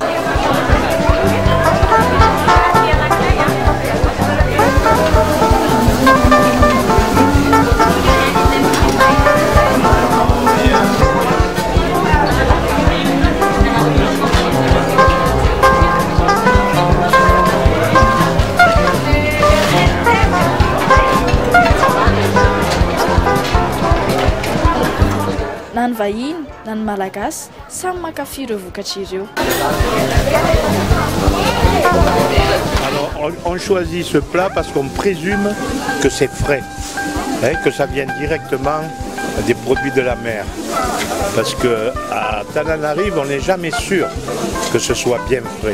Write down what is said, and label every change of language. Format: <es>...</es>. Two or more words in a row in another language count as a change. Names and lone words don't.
<mg>Na ny vahiny na ny malagasy samy mankafy ireo vokatra ireo.</mg> <fr>Alors on choisit ce plat parce qu'on présume que c'est frais, que ça vient directement des produits de la mer. Parce qu'à Tananarive, on n'est jamais sûr que ce soit bien frais.</fr>